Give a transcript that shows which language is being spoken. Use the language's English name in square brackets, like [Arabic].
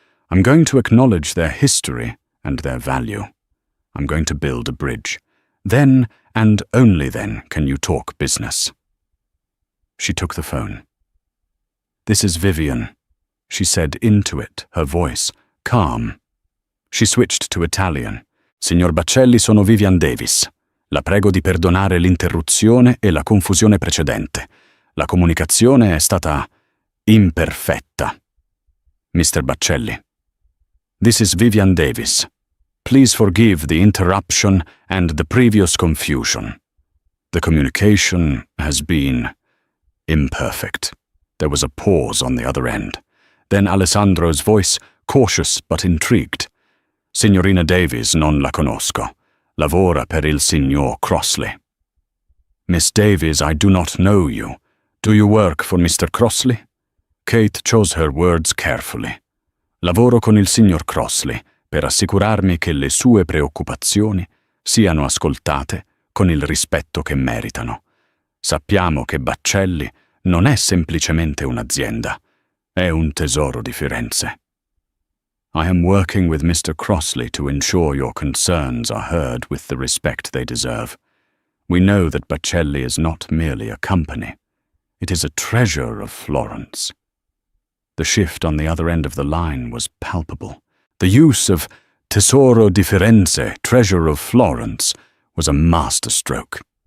[English] I'm going to acknowledge their history and their value. I'm going to build a bridge. Then, and only then, can you talk business." She took the phone. "This is Vivian," she said into it, her voice calm. She switched to Italian. [Italian] "Signor Bacelli, sono Vivian Davis. La prego di perdonare l'interruzione e la confusione precedente. La comunicazione è stata imperfetta. [English] Mr. Bacelli. This is Vivian Davis. Please forgive the interruption and the previous confusion. The communication has been imperfect." There was a pause on the other end. Then Alessandro's voice, cautious but intrigued. [Italian] "Signorina Davies, non la conosco. Lavora per il signor Crossley." [English] "Miss Davies, I do not know you. Do you work for Mr. Crossley?" Kate chose her words carefully. [Italian] "Lavoro con il signor Crossley per assicurarmi che le sue preoccupazioni siano ascoltate con il rispetto che meritano. Sappiamo che Bacelli non è semplicemente un'azienda, è un tesoro di Firenze. [English] I am working with Mr. Crossley to ensure your concerns are heard with the respect they deserve. We know that Bacelli is not merely a company. It is a treasure of Florence." The shift on the other end of the line was palpable. The use of [Italian] Tesoro di Firenze, [English] treasure of Florence, was a masterstroke.